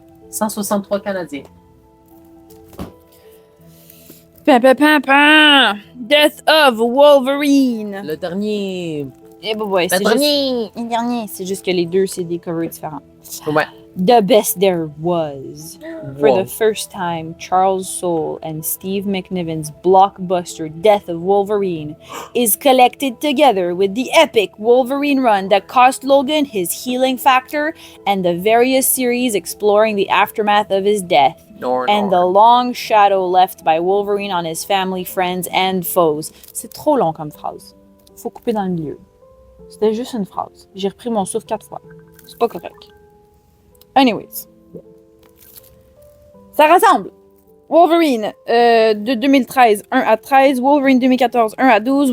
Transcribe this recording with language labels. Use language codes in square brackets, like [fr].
[fr] 163 Canadiens. [en] Pam, pam, pam, pam! Death of Wolverine! [fr] Le dernier. Eh ben ouais, Le c'est juste... dernier! Le dernier, c'est juste que les deux, c'est des covers différents. Ouais. [en] The best there was. For Wow. the first time, Charles Soule and Steve McNiven's blockbuster Death of Wolverine is collected together with the epic Wolverine run that cost Logan his healing factor and the various series exploring the aftermath of his death and the long shadow left by Wolverine on his family, friends, and foes. [fr] C'est trop long comme phrase. Faut couper dans le milieu. C'était juste une phrase. J'ai repris mon souffle 4 fois. C'est pas correct. Anyways. Ça rassemble. Wolverine de 2013, 1 à 13. Wolverine 2014, 1 à 12.